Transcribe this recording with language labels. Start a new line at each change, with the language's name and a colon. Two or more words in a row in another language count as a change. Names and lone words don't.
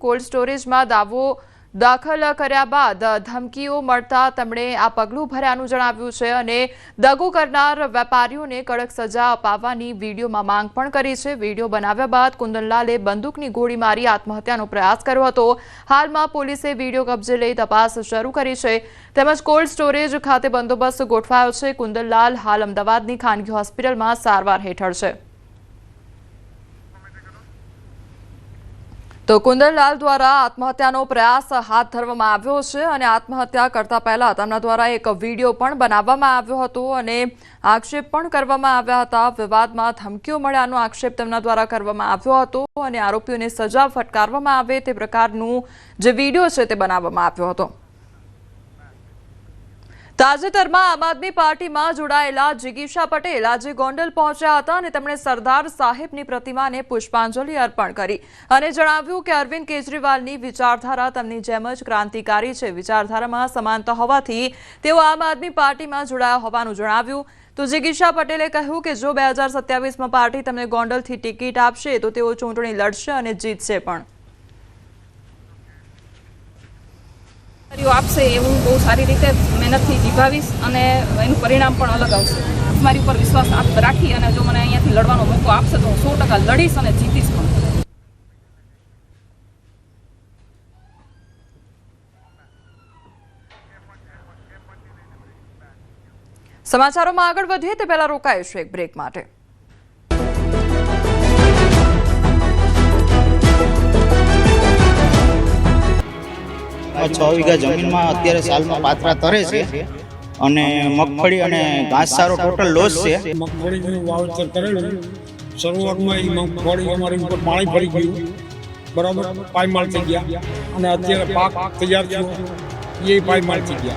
Gujarati: કોલ્ડ સ્ટોરેજમાં દાવો દાખલ કર્યા બાદ ધમકીઓ મળતા તેમણે આ પગલું ભર્યાનું જણાવ્યું છે અને દગો કરનાર વેપારીઓને કડક સજા અપાવવાની વિડીયોમાં માંગ પણ કરી છે। વિડીયો બનાવ્યા બાદ કુંદનલાલે બંદૂકની ગોળી મારી આત્મહત્યાનો પ્રયાસ કર્યો હતો। હાલમાં પોલીસે વિડીયો કબજે લઈ તપાસ શરૂ કરી છે, તેમજ કોલ્ડ સ્ટોરેજ ખાતે બંદોબસ્ત ગોઠવાયો છે। કુંદનલાલ હાલ અમદાવાદની ખાનગી હોસ્પિટલમાં સારવાર હેઠળ છે। તો કુંદનલાલ દ્વારા આત્મહત્યાનો પ્રયાસ હાથ ધરવામાં આવ્યો છે અને આત્મહત્યા કરતા પહેલા તેમના દ્વારા એક વિડિયો પણ બનાવવામાં આવ્યો હતો અને આક્ષેપ પણ કરવામાં આવ્યા હતા। વિવાદમાં ધમકીઓ મળ્યાનો આક્ષેપ તેમના દ્વારા કરવામાં આવ્યો હતો અને આરોપીઓને સજા ફટકારવામાં આવે તે પ્રકારનું જે વિડિયો છે તે બનાવવામાં આવ્યો હતો। તાજેતરમાં આમ આદમી પાર્ટીમાં જોડાયેલા જિગીશા પટેલ આજે ગોંડલ પહોંચ્યા હતા અને તેમણે સરદાર સાહેબની પ્રતિમાને પુષ્પાંજલિ અર્પણ કરી અને જણાવ્યું કે અરવિંદ કેજરીવાલની વિચારધારા તેમની જેમ જ ક્રાંતિકારી છે। વિચારધારામાં સમાનતા હોવાથી તેઓ આમ આદમી પાર્ટીમાં જોડાયા હોવાનું જણાવ્યું। તો જિગીશા પટેલે કહ્યું કે જો 2027માં પાર્ટી તેમને ગોંડલથી ટિકિટ આપશે તો તેઓ ચૂંટણી લડશે અને જીતશે પણ। આપસે હું બહુ સારી રીતે મહેનત થી નિભાવીશ અને એનું પરિણામ પણ અલગ આવશે। મારી પર વિશ્વાસ આપ રાખી અને જો મને અહીંયાથી લડવાનો મોકો આપશે તો 100% લડીશ અને જીતીશ પણ। સમાચારોમાં આગળ વધીએ તે પહેલા રોકાઈશું એક બ્રેક માટે। 6 વીઘા જમીનમાં અત્યારે સાલમાં પાત્રા તરે છે અને મગફળી અને ઘાસચારો ટોટલ લોસ છે। મગફળીનું વાવેતર કરેલું શરૂઆતમાં એ મગફળી અમારી ઉપર પાણી ભરી ગયું, બરાબર પાયમાલ થઈ ગયા અને અત્યારે પાક તૈયાર થયો એ પાયમાલ થઈ ગયા।